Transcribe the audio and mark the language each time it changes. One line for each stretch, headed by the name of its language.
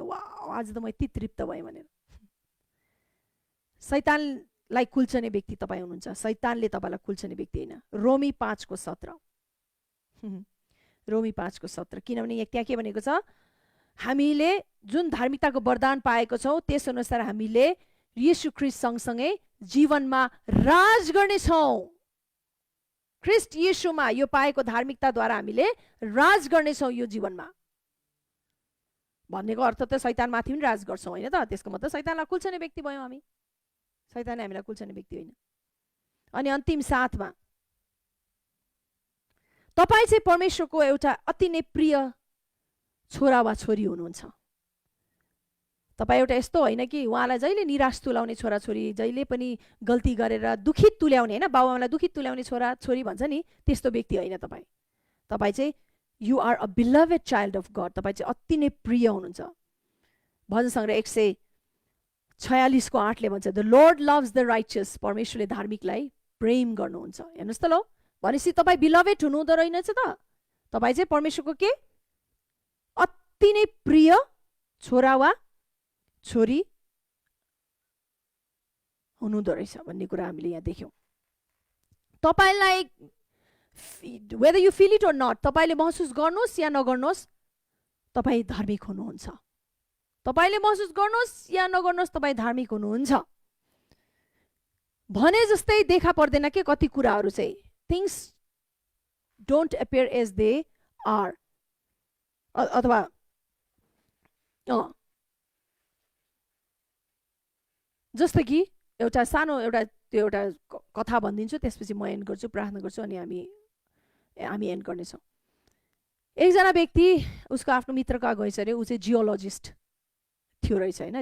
Nepali: Wow, आज त म यति तृप्त भएँ भनेर। शैतानलाई कुल्चने व्यक्ति तपाईँ हुनुहुन्छ, शैतानले तपाईँलाई कुल्चने व्यक्ति होइन। रोमी 5:17। रोमी 5:17। किनभने त्यहाँ के भनेको छ, हामीले जुन धार्मिकताको वरदान पाएको छौँ त्यसअनुसार हामीले येशू ख्रीष्ट सँगसँगै जीवनमा राज गर्नेछौँ। ख्रीष्ट येशूमा यो पाएको धार्मिकताद्वारा हामीले राज गर्नेछौँ यो जीवनमा। भन्नेको अर्थ त शैतानमाथि पनि राज गर्छौँ होइन त? त्यसको मतलब शैतानलाई कुल्चने व्यक्ति भयौँ हामी, शैतानले हामीलाई कुल्चने व्यक्ति होइन। अनि अन्तिम 7 मा तपाईँ चाहिँ परमेश्वरको एउटा अति नै प्रिय छोरा वा छोरी हुनुहुन्छ। तपाईँ एउटा यस्तो होइन कि उहाँलाई जहिले निराश तुल्याउने छोराछोरी, जहिले पनि गल्ती गरेर दुखित तुल्याउने होइन, बाबुआमालाई दुखित तुल्याउने छोरा छोरी भन्छ नि, त्यस्तो व्यक्ति होइन तपाईँ। तपाईँ चाहिँ
English: You are a beloved child of God.
Nepali: तपाईँ चाहिँ अति नै प्रिय हुनुहुन्छ। भजन सङ्ग्रह 146:8 ले भन्छ,
English: The Lord loves the righteous.
Nepali: परमेश्वरले धार्मिकलाई प्रेम गर्नुहुन्छ। हेर्नुहोस् त ल, भनेपछि तपाईँ बिलभेड हुनुहुँदो रहेनछ त? तपाईँ चाहिँ परमेश्वरको के अति नै प्रिय छोरा वा छोरी हुनुहुँदो रहेछ भन्ने कुरा हामीले यहाँ देख्यौँ। तपाईँलाई
English: whether you feel it or not,
Nepali: तपाईँले महसुस गर्नुहोस् या नगर्नुहोस्, तपाईँ धार्मिक हुनुहुन्छ। तपाईँले महसुस गर्नुहोस् या नगर्नुहोस्, तपाईँ धार्मिक हुनुहुन्छ। भने जस्तै देखा पर्दैन के कति कुराहरू चाहिँ।
English: Things don't appear as they are.
Nepali: अथवा जस्तो कि एउटा सानो एउटा कथा भनिदिन्छु, त्यसपछि म एन्ड गर्छु, प्रार्थना गर्छु, अनि हामी एन्ड गर्नेछौँ। एकजना व्यक्ति उसको आफ्नो मित्रको गएछ अरे, ऊ चाहिँ जियोलोजिस्ट थियो रहेछ होइन।